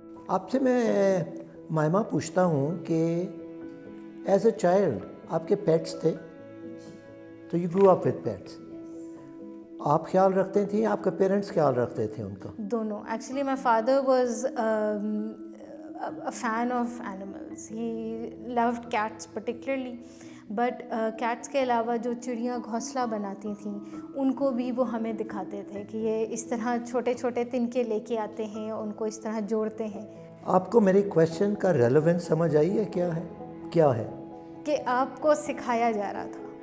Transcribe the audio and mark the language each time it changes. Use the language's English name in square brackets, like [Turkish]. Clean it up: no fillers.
[Hindi] आपसे मैं मायमा पूछता हूँ कि [English] as a child [Hindi] आपके पेट्स थे, तो [English] You grew up with pets. [Hindi] आप ख्याल रखते थी, आपके पेरेंट्स ख्याल रखते थे उनका? दोनों. Actually [English] My father was a fan of animals. He loved cats particularly. [Hindi] But cats के अलावा जो चिड़ियाँ घोंसला बनाती थीं, उनको भी वो हमें दिखाते थे कि ये इस तरह छोटे छोटे तिनके लेके आते हैं, उनको इस तरह जोड़ते हैं. आपको मेरी क्वेश्चन का रेलेवेंस समझ आई है? क्या है कि आपको सिखाया जा रहा था.